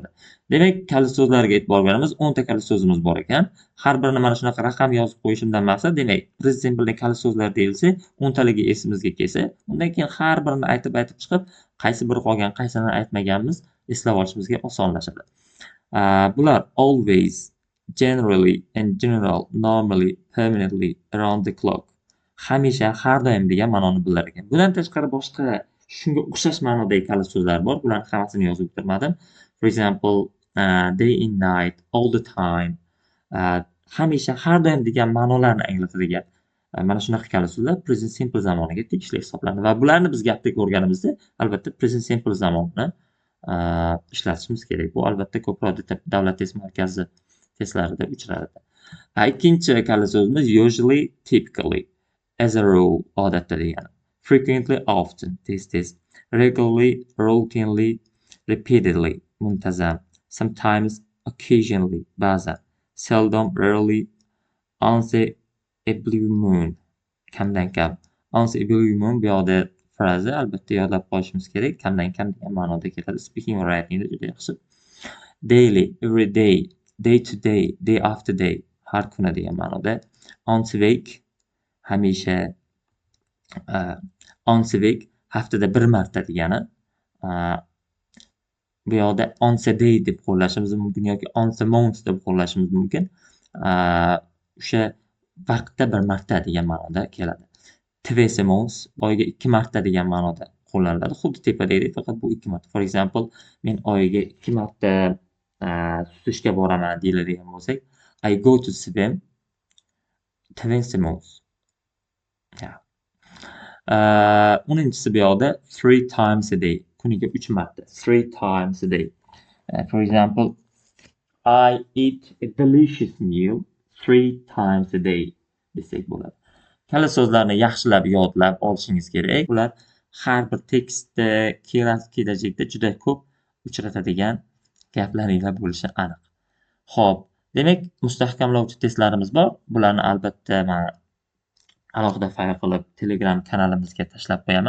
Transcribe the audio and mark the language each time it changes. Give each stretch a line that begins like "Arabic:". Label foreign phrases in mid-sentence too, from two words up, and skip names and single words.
Uzbek: Demak, kalit so'zlarga e'tibor beramiz. 10 ta kalit so'zimiz bor ekan. Har birini mana shunaqa raqam yozib qo'yishimdan maqsad, demak,
English: present simple
Uzbek: kalit so'zlar deyilsa, 10 taligi esimizga kelsa, undan keyin har birini aytib chiqib, qaysi biri qolgan, qaysini aytmaganmiz eslab olishimizga osonlashadi.
English: Bular always, generally, in general, normally, permanently, around the clock.
Uzbek: Hamisha, har doim degan ma'noni bildirar ekan. Bundan tashqari boshqa shunga o'xshash ma'nodagi kalit so'zlar bor. Bularni hammasini yozib o'tirmadim.
English: For example, day and night, all the time.
Uzbek: Hamisha, har doim degan ma'nolarni anglatadigan mana shunaqa kalit so'zlar
English: present simple
Uzbek: zamoniga tegishli hisoblanadi va bularni biz gapda ko'rganimizda albatta
English: present simple
Uzbek: zamonni ishlatishimiz kerak. Bu albatta ko'proq davlat test markazi testlarida uchraydi. Ikkinchi kalit so'zimiz
English: usually, typically, as a rule,
Uzbek: odatda degani.
English: Frequently, often, tez, regularly, routinely, repeatedly, muntazam, sometimes, occasionally, ba'zan, seldom, rarely, once a blue moon,
Uzbek: kamdan kam.
English: Once a blue moon
Uzbek: bu yoqda fraza albatta yodlab qolishimiz kerak. Kamdan kam degan ma'noda keladi.
English: Speaking or writingda
Uzbek: juda yaxshi.
English: Daily, every day, day to day, day after day,
Uzbek: har kuni degan ma'noda.
English: Once a week, hamisha, once a week,
Uzbek: haftada bir marta degani. Bu yoqda
English: once a day
Uzbek: deb qo'llashimiz mumkin yoki
English: once a month
Uzbek: deb qo'llashimiz mumkin. O'sha vaqtda bir marta degan ma'noda keladi.
English: Twice a month,
Uzbek: oyiga 2 marta degan ma'noda qo'llaniladi. Xuddi tepadagidek, faqat bu 2 marta.
English: For example,
Uzbek: men oyiga 2 marta suzishga boraman deyiladigan bo'lsak,
English: I go to swim twice a month.
Uzbek: O'ninchisi bu yoqda
English: 3 times a day.
Uzbek: Kuniga 3 marta.
English: 3 times a day. For example, I eat a delicious meal 3 times a day
Uzbek: desak bo'ladi. Kalit so'zlarni yaxshilab yodlab olishingiz kerak. Ular har bir tekstda, kelajakda juda ko'p uchratadigan gaplaringlar bo'lishi aniq. Xo'p, demak, mustahkamlovchi testlarimiz bor. Bularni albatta men alohida fayl qilib Telegram kanalimizga tashlab qo'yaman.